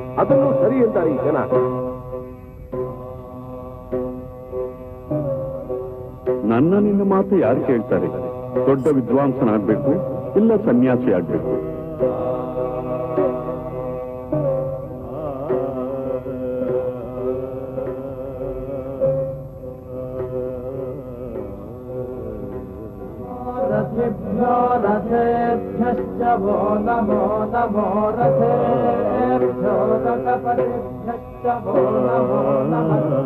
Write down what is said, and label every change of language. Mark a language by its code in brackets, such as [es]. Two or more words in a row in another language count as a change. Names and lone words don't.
[kn] ಯಾವುದನ್ನು ಸರಿ ಅಂತಾರೆ ಈ ಜನ. ನನ್ನ ನಿನ್ನ ಮಾತು ಯಾರು ಕೇಳ್ತಾರೆ? ದೊಡ್ಡ ವಿದ್ವಾಂಸನಾಗ್ಬೇಕು ಇಲ್ಲ ಸನ್ಯಾಸಿ ಆಗ್ಬೇಕು? [sa] रथेभ्यश्च वो नमो नमो रथेभ्यो रथपतिभ्यश्च वो नमो नमः